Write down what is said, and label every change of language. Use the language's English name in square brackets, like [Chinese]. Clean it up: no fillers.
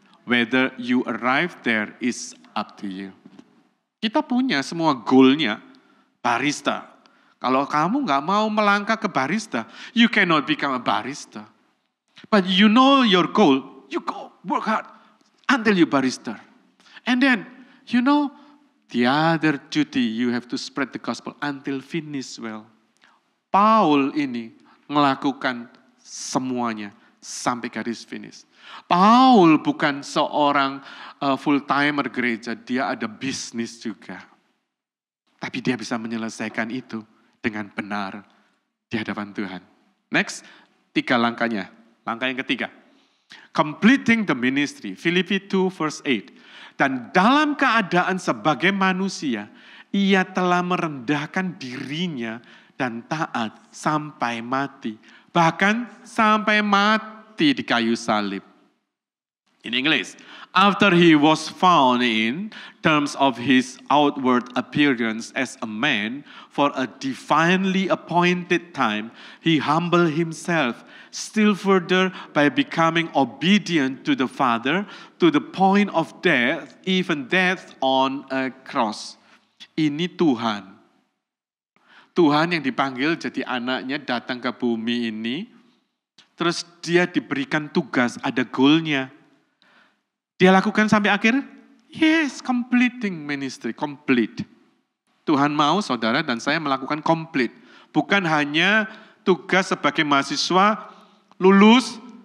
[English] Whether you arrive there is up to you. [Indonesian] Kita punya semua goalnya barista. Kalau kamu gak mau melangkah ke barista, [English] you cannot become a barista. But you know your goal, you go work hard until you barista. And then, you know, the other duty you have to spread the gospel until finish well. [Indonesian] Paul ini melakukan semuanya sampai garis finish. Paul bukan seorang full-timer gereja, dia ada bisnis juga. Tapi dia bisa menyelesaikan itu dengan benar di hadapan Tuhan. Next, 3 langkahnya. Langkah yang ketiga, [English] completing the ministry, [Indonesian] Filipi 2 verse 8. Dan dalam keadaan sebagai manusia, ia telah merendahkan dirinya dan taat sampai mati. Bahkan sampai mati di kayu salib. [English] In English, after he was found in terms of his outward appearance as a man for a divinely appointed time, he humbled himself still further by becoming obedient to the Father to the point of death, even death on a cross. [Indonesian] Ini Tuhan. Tuhan yang dipanggil jadi anaknya datang ke bumi ini, terus dia diberikan tugas, ada goalnya. Dia lakukan sampai akhir? [English] Yes, completing ministry, complete. [Indonesian] Tuhan mau saudara dan saya melakukan complete. Bukan hanya tugas sebagai mahasiswa, lulus,